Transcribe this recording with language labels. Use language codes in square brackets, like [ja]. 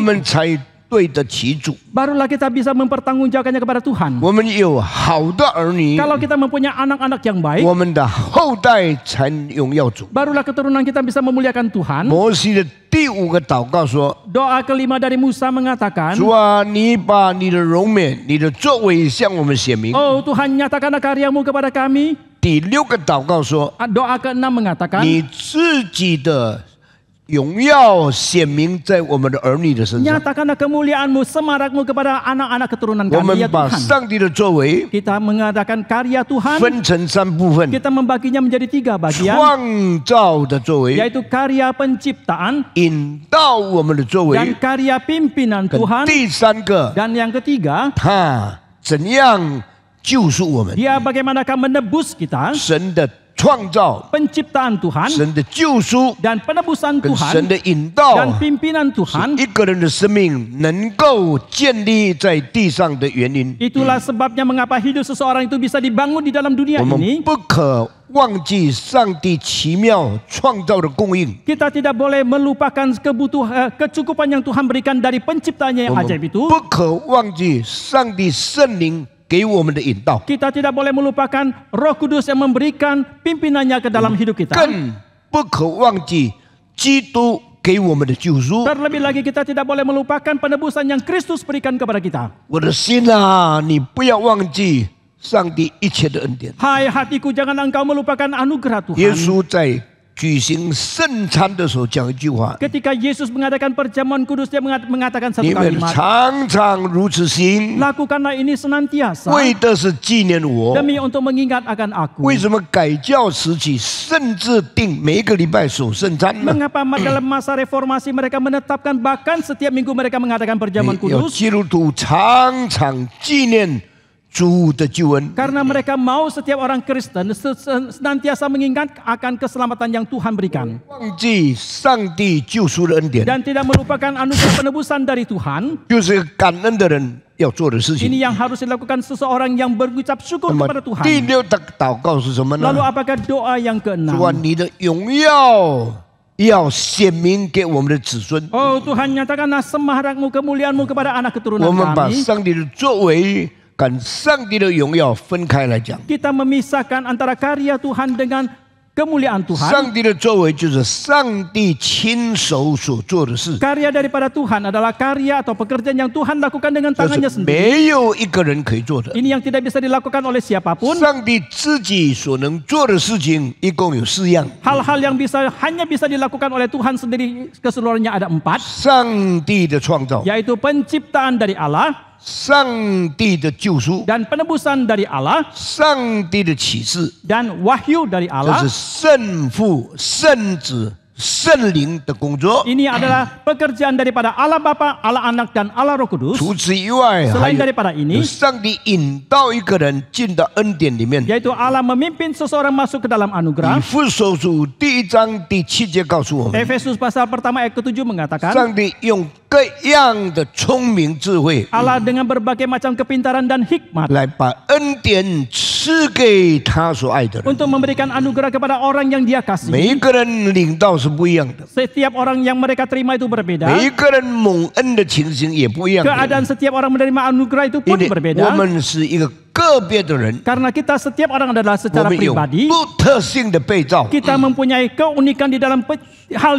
[zh] 们才对得起主。 [id] barulah kita bisa mempertanggungjawabkannya kepada Tuhan. [zh] 我们有好的儿女， [id] Kalau kita mempunyai anak-anak yang baik, [zh] 我们的后代才荣耀主。 [id] barulah keturunan kita bisa memuliakan Tuhan. [zh] 摩西的第5个祷告说 [id] Doa kelima dari Musa mengatakan, [zh] 主啊，你把你的荣美、你的作为向我们显明。 [id] Oh Tuhan, nyatakanlah karyamu kepada kami. [zh] 第6个祷告说， [id] Doa keenam mengatakan, [zh] 你自己的荣耀显明在我们的儿女的身上。 [id] nyatakanlah kemuliaanmu, semarakmu kepada anak-anak keturunan [zh] 我 [id] kami [zh] 们 [id] ya [zh] 把 [id] Tuhan. [zh] 上帝的作为 [id] Kita mengadakan karya Tuhan, [zh] 分成3部分： [id] kita membaginya menjadi 3 bagian, [zh] 创造的作为、 [id] yaitu karya penciptaan [zh] 引导我们的作 [id] dan [zh] 为， [id] karya pimpinan [zh] 跟 [id] Tuhan. [zh] 第3个， [id] Dan yang ketiga, [zh] 他怎样救赎我们？ [id] dia bagaimanakah menebus kita, [zh] 神的创造、 [id] penciptaan Tuhan [zh] 神的救赎 [id] dan penebusan [zh] 跟 [id] Tuhan [zh] 神的引导， [id] dan pimpinan Tuhan. [zh] 一个人的生命能够建立在地上的原因。 [id] Itulah sebabnya mengapa hidup seseorang itu bisa dibangun di dalam dunia [zh] 我们 [id] ini. [zh] 不可忘记上帝奇妙创造的供应。 [id] Kita tidak boleh melupakan kecukupan yang Tuhan berikan dari penciptanya [zh] 我们 [id] ajaib itu. [zh] 不可忘记上帝圣灵给我们的引导， [id] Kita tidak boleh melupakan Roh Kudus yang memberikan pimpinannya ke dalam hidup kita. [zh] 更不可忘记基督给我们的救赎。 [id] Terlebih lagi kita tidak boleh melupakan penebusan yang Kristus berikan kepada kita. [zh] 我的心啊，你不要忘记上帝一切的恩典。 [id] Hai hatiku, jangan engkau melupakan anugerah [zh] 耶 [id] Tuhan. [zh] 稣在举行圣餐的时候讲一句话： [id] Ketika Yesus mengadakan perjamuan kudus, dia mengatakan satu [zh] 你们 [id] kalimat. [zh] 常常如此行， [id] Lakukanlah ini senantiasa [zh] 为的是纪念我。 [id] demi untuk mengingat akan aku. [zh] 为什么改教时期甚至定每一个礼拜守圣餐呢？ [id] Mengapa dalam masa reformasi mereka menetapkan bahkan setiap minggu mereka mengadakan perjamuan [zh] 要 [id] kudus? [zh] 基督徒常常纪念主的救恩。 [id] Karena mereka mau setiap orang Kristen senantiasa mengingat akan keselamatan yang Tuhan berikan. [zh] 忘记上帝救赎的恩典， [id] Dan tidak melupakan anugerah penebusan dari Tuhan. [zh] 就是感恩的人要做的事 [id] Ini [zh] 情。 [id] yang harus dilakukan seseorang yang berucap syukur [zh] 那么 [id] kepada Tuhan. [zh] 第6的祷告是什么 [id] Lalu apakah doa yang [zh] 主啊， [id] keenam? [zh] 你的荣耀要显明给我们的子孙。 [id] Oh Tuhan, nyatakanlah semarakmu, kemuliaanmu kepada anak [zh] 我 [id] keturunan [zh] 们把 [id] kami. [zh] 上帝的作为跟上帝的荣耀分开来讲。 [id] Kita memisahkan antara karya Tuhan dengan kemuliaan Tuhan. [zh] 上帝的作为就是上帝亲手所做的事， [id] Karya daripada Tuhan adalah karya atau pekerjaan yang Tuhan lakukan dengan [zh] 这 [id] tangannya [zh] 是 [id] sendiri. [zh] 没有一个人可以做的。 [id] Ini yang tidak bisa dilakukan oleh siapapun. [zh] 上帝自己所能做的事情一共有4样。 [id] Hal-hal yang hanya bisa dilakukan oleh Tuhan sendiri keseluruhannya ada 4, [zh] 上帝的创造， [id] yaitu penciptaan dari Allah, [zh] 上帝的救赎， [id] dan penebusan dari Allah [zh] 上帝的启示， [id] dan wahyu dari [zh] 这 [id] Allah. [zh] 是圣父、圣子、圣灵的工作。 [id] Ini adalah pekerjaan daripada Allah Bapa, Allah Anak dan Allah Roh Kudus. [zh] 除此以外，还有 [id] daripada [zh] 有 [id] ini, [zh] 上帝引导一个人进到恩典里面。 [id] yaitu Allah memimpin seseorang masuk ke dalam [zh] 以 [id] anugerah. [zh] 弗所书第1章第7节告诉我们， [id] Efesus pasal pertama ayat ke-7 mengatakan, [zh] 上帝用各样的聪明智慧 [id] Allah dengan berbagai macam kepintaran dan hikmat [zh] 来把恩典赐给他所爱的人。 [id] untuk memberikan anugerah kepada orang yang Dia [zh] 每一 [id] kasihi. [zh] 个人领到是不一样的， [id] Setiap orang yang mereka terima itu berbeda. [zh] 每一个人蒙恩的情形也不一样的。 [id] Keadaan setiap orang menerima anugerah itu [zh] 因为 [id] berbeda. [zh] 我们是一个个别的人， [id] Karena kita setiap orang adalah [zh] 我 [id] secara [zh] 们有 [id] pribadi, [zh] 独特性的被造， [id] kita mempunyai keunikan di dalam hal